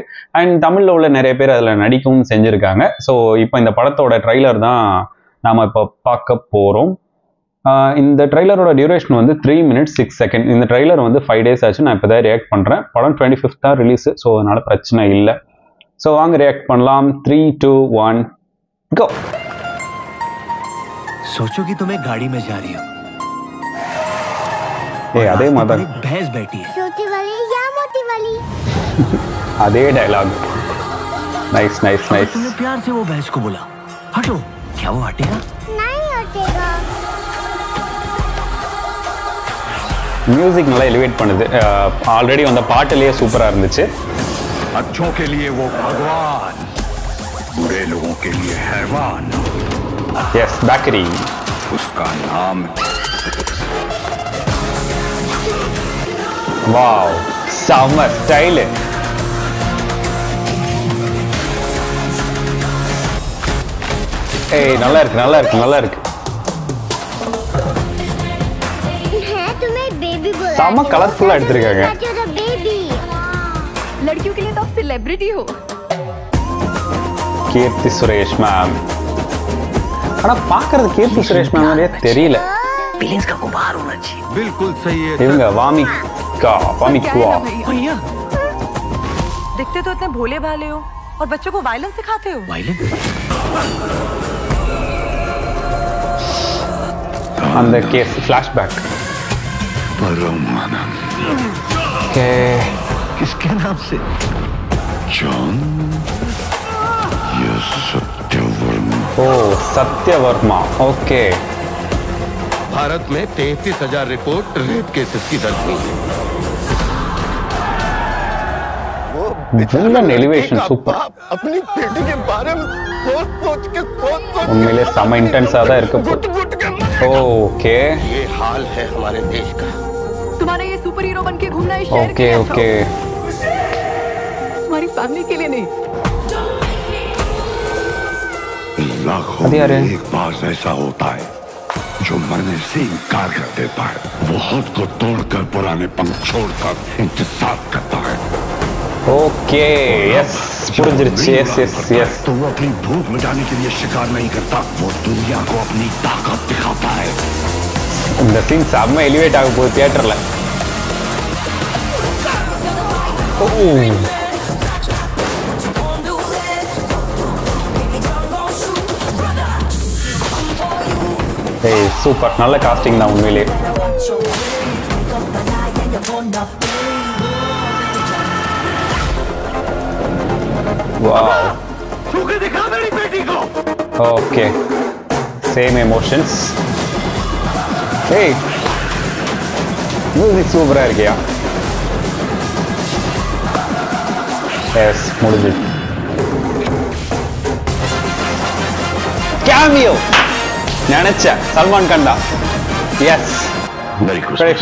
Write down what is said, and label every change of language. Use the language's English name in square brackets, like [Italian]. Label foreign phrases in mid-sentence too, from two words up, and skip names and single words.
[Tamil] அண்ட் தமிழ்ல உள்ள நிறைய பேர் அதுல நடிக்கவும் செஞ்சிருக்காங்க. ஸோ இப்போ இந்த படத்தோட ட்ரைலர் தான் நாம இப்போ பார்க்க போறோம். இந்த ட்ரைலரோட டியூரேஷன் வந்து [English] 3 minutes 6 seconds. [Tamil] இந்த ட்ரைலர் வந்து [English] 5 days [Tamil] ஆச்சு. நான் இப்போ தான் ரியாக்ட் பண்றேன். படம் 25th தான் ரிலீஸ். ஸோ அதனால பிரச்சனை இல்லை. ஸோ வாங்க ரியாக்ட் பண்ணலாம். [English] 3, 2, 1 go. [Hindi] सोचो कि तुम्हें गाड़ी में जा रही हो, [Tamil] அதே மாதிரி [Hindi] भैंस बैठी है, छोटी वाली या मोटी वाली? [English] அதே dialogue. nice nice nice. [Hindi] तुमने प्यार से वो भैंस को बोला हटो, क्या वो हटेगा? नहीं हटेगा. [Tamil] மியூசிக் நல்லா எலிவேட் பண்ணுது. ஆல்ரெடி வந்த பாட்டுலயே சூப்பரா இருந்துச்சு. [Hindi] अच्छों के लिए वो भगवान, बुरे लोगों के लिए हैवान. [English] yes, bakery. [Hindi] उसका नाम [English] wow, summer style. [Tamil] ஏய் நல்லா இருக்கு நல்லா இருக்கு நல்லா இருக்கு. [Hindi] मैं तुम्हें बेबी बोला. [Tamil] செம கலர்ஃபுல்லா எடுத்திருக்காங்க. [Hindi] बेबी. लड़कियों के लिए तो आप सेलिब्रिटी हो. [Tamil] கீர்த்தி சுரேஷ் மேம். ஆனா பாக்குறது கீர்த்தி சுரேஷ் மேம் மாதிரியே தெரியல. [Hindi] फीलिंग्स का गुबार होना चाहिए. बिल्कुल सही है. [Tamil] இவங்க வாமிகா [Hindi] क्या है भैया दिखते तो इतने भोले भाले हो और बच्चों को वायलेंस सिखाते हो. वायलेंस [Tamil] அந்த [English] case flashback. [Hindi] परमानंद. [Tamil] ஓகே, [Hindi] किसके नाम से? जॉन या सत्यवर्मा. [Tamil] ஓ சத்யவர்மா. ஓகே, [Hindi] भारत में 33,000 [English] report rape cases [Hindi] की दर्ज हुई है. [English] villain elevation super. [Hindi] अपनी बेटी के बारे में सोच के [Tamil] உண்மையிலே செம இன்டென்ஸா தான் இருக்கு. ஓகே [Hindi] ये हाल है हमारे देश का. तुम्हारा ये [English] super hero [Hindi] बन के घूमना है शहर ओके के ओके. तुम्हारी फैमिली के लिए नहीं. लाखों अरे यार. में एक बार ऐसा होता है जो मरने से इनकार कर देता है. वो खुद को तोड़कर पुराने पंख छोड़कर इंतजार करता है. [English] okay yes [Tamil] புரிஞ்சிருச்சு. [English] yes yes yes. [Hindi] तो वो अपनी भूख मिटाने के लिए शिकार नहीं करता, वो दुनिया को अपनी ताकत दिखाता है. [Tamil] இந்த சீன் செம்ம எலிவேட் ஆக போகுது தியேட்டர்ல. ஏய் சூப்பர், நல்ல காஸ்டிங் தான் உண்மையிலே. வாவ். [Hindi] दिखा मेरी बेटी को. [Tamil] ஓகே, [English] same emotions. [Tamil] ஏய் மியூசிக் சூப்பரா இருக்கியா? எஸ் முடிஞ்சு. கேமியோ நினைச்ச சல்மான் கான் தான். எஸ்,